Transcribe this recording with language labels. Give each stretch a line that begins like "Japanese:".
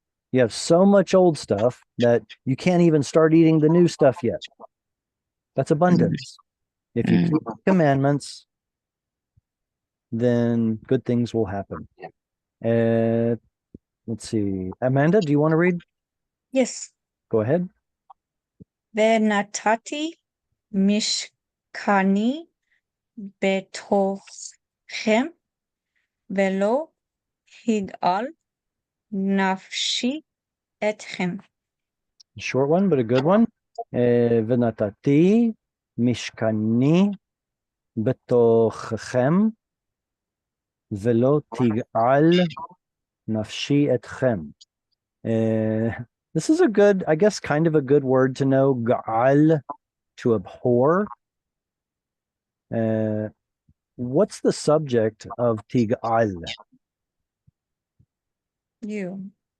English: You have so much old stuff that you can't even start eating the new stuff yet. That's abundance. If you keep commandments, then good things will happen. Let's see. Amanda, do you want to read? Yes. Go ahead.
Hebrew: ונתתי משכני בתוככם, ולא יגאל נפשי אתכם.
English: Short one, but a good one.
Hebrew: ונתתי משכני בתוככם, ולא תגאל נפשי אתכם.
English: This is a good, I guess, kind of a good word to know. Ga'al, to abhor. What's the subject of tig'al? You.